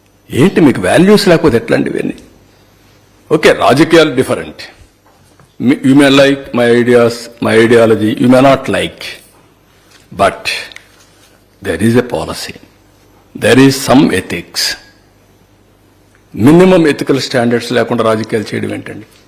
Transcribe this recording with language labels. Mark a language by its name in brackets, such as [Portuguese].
[Telugu] ఏంటి మీకు వాల్యూస్ లేకపోతే ఎట్లాంటి ఇవన్నీ? ఓకే, రాజకీయాలు different. [English] You may like my ideas, my ideology, you may not like, but there is a policy, there is some ethics. Minimum ethical standards [Telugu] లేకుండా రాజకీయాలు చేయడం ఏంటండి?